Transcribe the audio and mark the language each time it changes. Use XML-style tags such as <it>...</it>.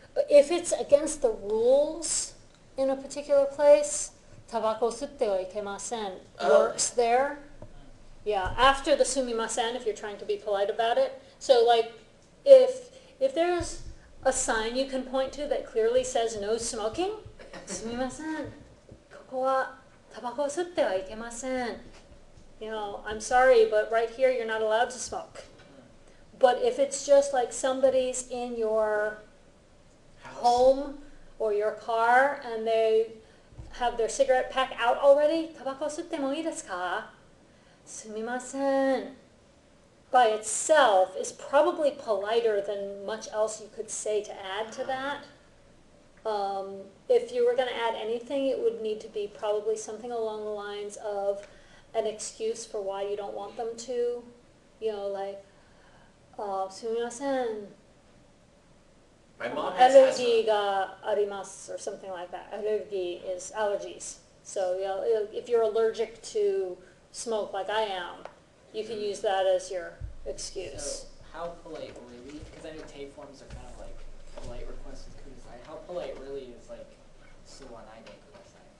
<en>If it's against the rules in a particular place,</en> <ja>タバコ吸ってはいけません</ja> <en>works there. Yeah, after the sumimasen, if you're trying to be polite about it. So like, if there's a sign you can point to that clearly says no smoking,</en> <ja>すみません。ここはタバコを吸ってはいけません.</ja> <en>You know, I'm sorry, but right here you're not allowed to smoke. But if it's just like somebody's in your home or your car and they have their cigarette pack out already,</en> <ja>タバコ吸ってもいいですか? すみません.</ja> <en>By itself is probably politer than much else you could say to add to that. If you were going to add anything, it would need to be probably something along the lines of an excuse for why you don't want them to. You know, like,</en> <ja>すみません.</ja> <en>My mom has asthma.</en> <ja>アレルギーがあります</ja> <en>or something like that. Allergy is allergies. So if you're allergic to smoke like I am, you can use that as your excuse. So how polite really? Because I know tape forms are kind of like polite requests with kudasai. How polite really is like suwanaide kudasai?</en>